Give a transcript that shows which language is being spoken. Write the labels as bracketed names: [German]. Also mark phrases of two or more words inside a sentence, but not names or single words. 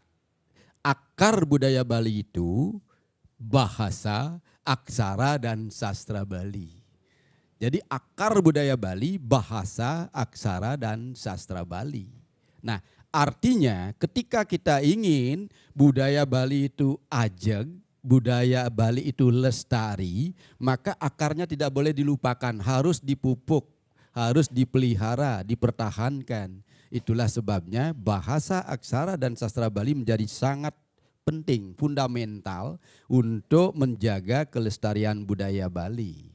[Indonesian] Akar budaya Bali itu bahasa, aksara, dan sastra Bali. Jadi akar budaya Bali, bahasa, aksara, dan sastra Bali. Nah, artinya ketika kita ingin budaya Bali itu ajeg, budaya Bali itu lestari, maka akarnya tidak boleh dilupakan, harus dipupuk, harus dipelihara, dipertahankan. Itulah sebabnya bahasa, aksara, dan sastra Bali menjadi sangat penting, fundamental untuk menjaga kelestarian budaya Bali.